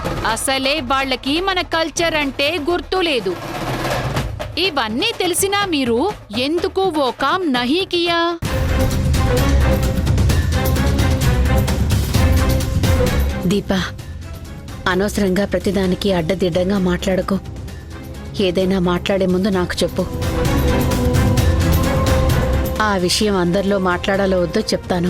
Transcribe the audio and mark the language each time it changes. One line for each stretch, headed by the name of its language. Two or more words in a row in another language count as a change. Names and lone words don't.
Telugu: అసలే వాళ్ళకి మన కల్చర్ అంటే గుర్తు లేదు. ఇవన్నీ తెలిసినా మీరు ఎందుకు
Hindi: वो काम नहीं किया?
Telugu: దీపా, అనవసరంగా ప్రతిదానికి అడ్డదిడ్డంగా మాట్లాడకు. ఏదైనా మాట్లాడే ముందు నాకు చెప్పు. ఆ విషయం అందరిలో మాట్లాడాలో వద్దో చెప్తాను.